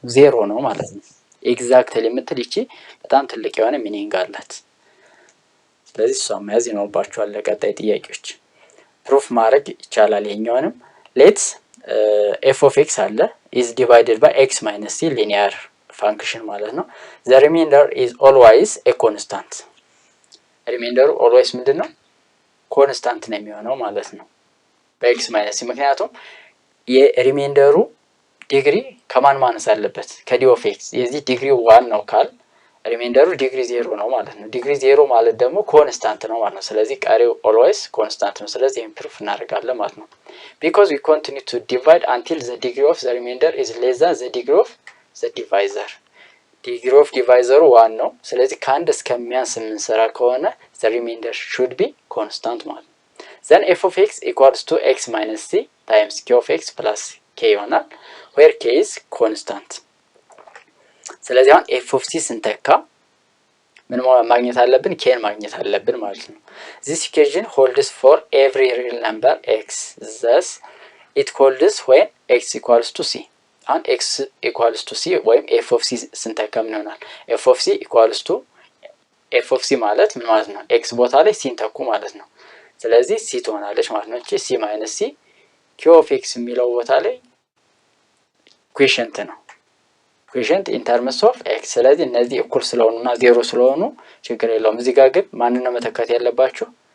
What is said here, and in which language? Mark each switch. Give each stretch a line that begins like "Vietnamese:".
Amharic: 0 ነው ማለት ነው። ኤግዛክትሊ የምትል ይቺ በጣም ትልቅ የሆነ ሚኒንግ አላት። ስለዚህ እሷን መያዝ ይኖርባችኋል ለቀጣይ ጥያቄዎች። ፕሩፍ ማድረግ ይቻላል። ይሄኛውንም ሌትስ f of x አለ is divided by x minus c linear function ማለት ነው።
English: the remainder is always a constant
Amharic: ሪሜንደሩ always ምንድነው? ኮንስታንት ነው የሚሆነው ማለት ነው በx minus c ምክንያቱም የሪሜንደሩ ዲግሪ ከማን ማነስ አለበት? ከd of x የዚህ ዲግሪው 1 ነው ካል ሪሜንደሩ ዲግሪ 0 ነው ማለት ነው። ዲግሪ 0 ማለት ደግሞ ኮንስታንት ነው ማለት ነው። ስለዚህ ቀሪው always ኮንስታንት ነው። ስለዚህ ኢምፕሩቭ እናደርጋለን ማለት ነው።
English: because we continue to divide until the degree of the remainder is less than the degree of the divisor degree of divisor 1 ነው።
Amharic: ስለዚህ ከአንድ እስከሚያንስ የምንሰራ ከሆነ
English: the remainder should be constant ማለት ነው። then f of x equals to x minus c times q of x plus k ይሆናል where k is constant።
Amharic: ስለዚህ አሁን f of c ስንተካ ምን ማግኘት አለብን?
English: k
Amharic: ማግኘት አለብን ማለት ነው።
English: this equation holds for every real number x thus it holds when x equals to c አሁን x equals to c ወይም f of c
Amharic: ስንተካ ምን ይሆናል?
English: f of c equals to f of c
Amharic: ማለት ምን ማለት ነው? x ቦታ ላይ c ተኩ ማለት ነው። ስለዚህ c ትሆናለች ማለት ነው። እቺ c - c q of x የሚለው ቦታ ላይ ኩዌሽንት ነው። ኮኤፊሺየንት ኢን ተርምስ ኦፍ ኤክስ። ስለዚህ እነዚህ እኩል ስለሆኑና ዜሮ ስለሆኑ ችግር የለውም። እዚህ ጋር ግን ማንን ነው መተካት ያለባችሁ?